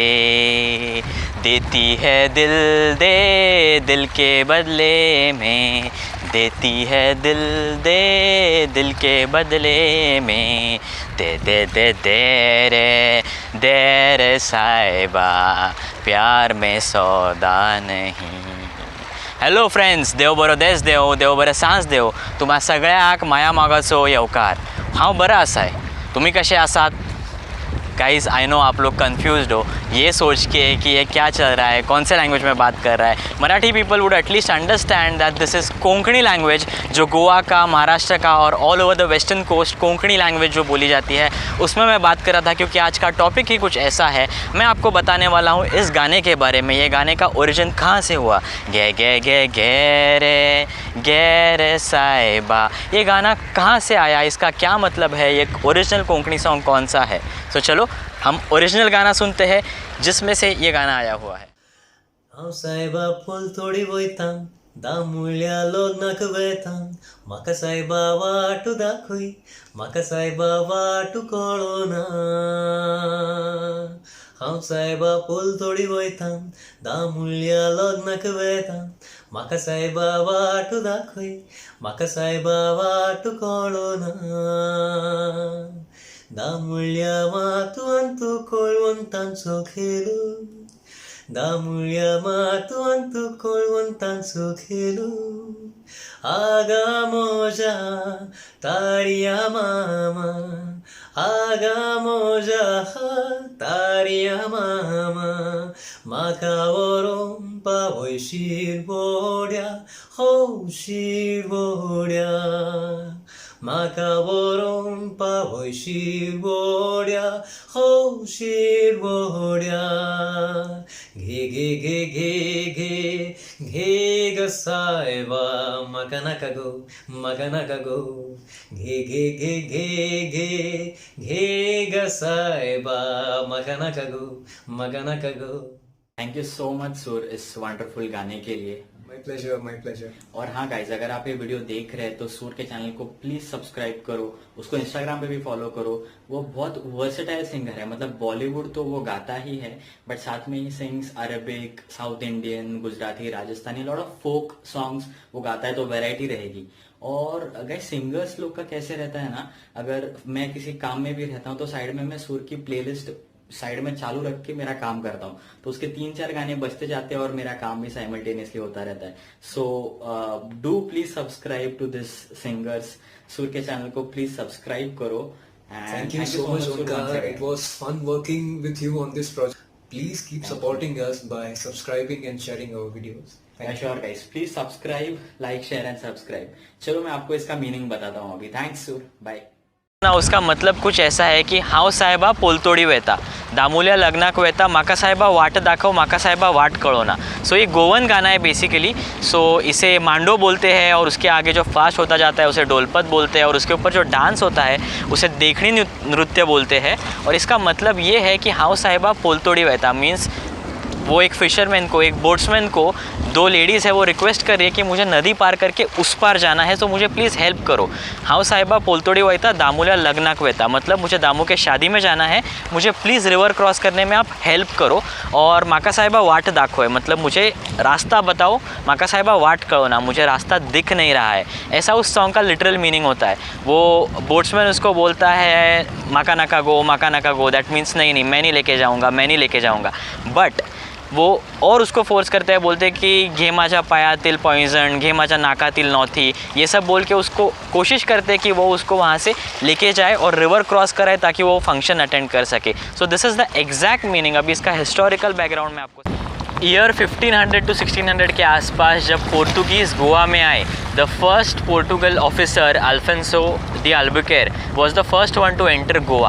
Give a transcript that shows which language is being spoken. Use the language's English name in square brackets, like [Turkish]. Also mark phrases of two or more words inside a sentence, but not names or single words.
[Hindi] देती है दिल दे दिल के बदले में, देती है दिल दे दिल के बदले में। दे दे दे दे रे साहिबा, प्यार में सौदा नहीं। [English] hello friends, [Konkani] देव बरो देश देव, देव बरें सांज देव तुम्हा सगळ्याक माया मागाचो येवकार। हांव बरो आसाय, तुम्ही कशे आसात? [English] guys I know [Hindi] आप लोग कंफ्यूज्ड हो ये सोच के कि ये क्या चल रहा है, कौन से लैंग्वेज में बात कर रहा है। [English] Marathi people would atleast understand that this is Konkani language, [Hindi] जो गोवा का, महाराष्ट्र का और [English] all over the western coast Konkani language [Hindi] जो बोली जाती है उसमें मैं बात कर रहा था। क्योंकि आज का टॉपिक ही कुछ ऐसा है, मैं आपको बताने वाला हूँ इस गाने के बारे में। ये गाने का ओरिजिन कहाँ से हुआ। गे गे गे गे रे साहिबा, ये गाना कहाँ से आया, इसका क्या मतलब है, ये [English] original Konkani song [Hindi] कौन सा है। तो चलो हम ओरिजिनल गाना सुनते हैं जिसमें से ये गाना आया हुआ है। [Konkani] हांव सायबा फूल तोडी वयतां, दामुल्या लग्नाक वेतां, म्हाका सायबा वाटू दाखय, म्हाका सायबा वाटू कळोना। हांव सायबा फूल तोडी वयतां, दामुल्या लग्नाक वेतां, म्हाका सायबा वाटू दाखय, म्हाका सायबा वाटू कळोना। दामुल्या मातू अंतू कोळवंतांचो खेळू, दामुल्या मातू अंतू कोळवंतांचो खेळू। आगा मोजा तारिया मामा, आगा मोजा तारिया मामा, म्हाका व्हरोन पावय शिरवोड्या, हो शिरवोड्या, म्हाका व्हरोन पावय शिरवोड्या, हो शिरवोड्या। घे घे घे घे घे घे ग सायबा, म्हाका नाका गो, म्हाका नाका गो। घे घे घे घे घे घे ग सायबा, म्हाका नाका गो, म्हाका नाका गो। [English] thank you so much [Hindi] सुर इस वंडरफुल गाने के लिए। [English] my pleasure, my pleasure. [Hindi] और हाँ गाइज, अगर आप ये वीडियो देख रहे हैं तो सूर के चैनल को [English] please subscribe [Hindi] करो, उसको इंस्टाग्राम पे भी फॉलो करो। वो बहुत [English] versatile singer [Hindi] है, मतलब बॉलीवुड तो वो गाता ही है बट साथ में ही [English] sings Arabic, South Indian, [Hindi] गुजराती, राजस्थानी, [English] lot of folk songs [Hindi] वो गाता है, तो वैरायटी रहेगी। और अगर सिंगर्स लोग का कैसे रहता है ना, अगर मैं किसी काम में भी रहता हूँ तो साइड में मैं सूर की प्लेलिस्ट साइड में चालू रख के मेरा काम करता हूँ, तो उसके 3-4 गाने बजते जाते हैं और मेरा काम भी साइमल्टेनियसली होता रहता है। [English] so do please subscribe to this singers, [Hindi] सूर के चैनल को [English] please subscribe [Hindi] करो। [English] Thank you so much, Onkar. It was fun working with you on this project. Please keep supporting us by subscribing and sharing our videos. sure guys, please subscribe, like, share and subscribe. [Hindi] चलो मैं आपको इसका मीनिंग बताता हूँ अभी। थैंक्स सूर, बाय ना। उसका मतलब कुछ ऐसा है कि [Konkani] हाव साहेबा पोलतोडी वेता, दामुल्या लग्नाक वेता, माका साहेबा वाट दाखव, माका साहेबा वाट कळोना। [Hindi] सो ये गोवन गाना है बेसिकली। सो इसे मांडो बोलते हैं और उसके आगे जो फास्ट होता जाता है उसे डोलपत बोलते हैं, और उसके ऊपर जो डांस होता है उसे देखनी नृत्य बोलते हैं। और इसका मतलब ये है कि [Konkani] हाव साहेबा पोलतोडी वेता [Hindi] मीन्स वो एक फिशरमैन को, एक बोट्समैन को, 2 लेडीज़ है वो रिक्वेस्ट कर रही है कि मुझे नदी पार करके उस पार जाना है, तो मुझे [English] please help [Hindi] करो। [Konkani] हाव साहेबा पोलतोडी वयता, दामुल्या लग्नाक वेता, [Hindi] मतलब मुझे दामू के शादी में जाना है, मुझे प्लीज़ [English] river cross [Hindi] करने में आप हेल्प करो। [Konkani] और माका साहेबा वाट दाखवे, [Hindi] मतलब मुझे रास्ता बताओ, [Konkani] माका साहेबा वाट कळोना, [Hindi] मुझे रास्ता दिख नहीं रहा है। ऐसा उस सॉन्ग का [English] literal meaning [Hindi] होता है। वो बोट्समैन उसको बोलता है [Konkani] माका नाका गो, माका नाका गो, [English] that means [Hindi] नहीं नहीं मैं नहीं लेके जाऊँगा, मैं नहीं लेके जाऊँगा। बट वो और उसको फोर्स करते हैं, बोलते हैं कि [Marathi] घे माझ्या पायातील पॉइजन, घे माझ्या नाकातील नॉथी, [Hindi] ये सब बोल के उसको कोशिश करते हैं कि वो उसको वहाँ से लेके जाए और [English] river cross [Hindi] कराए ताकि वो [English] function attend [Hindi] कर सके। [English] so this is the exact meaning. [Hindi] अभी इसका [English] historical background [Hindi] में आपको ईयर 1500 to 1600 के आसपास जब पोर्तुगीज़ गोवा में आए, [English] the first Portugal officer Alfonso de Albuquerque was the first one to enter Goa.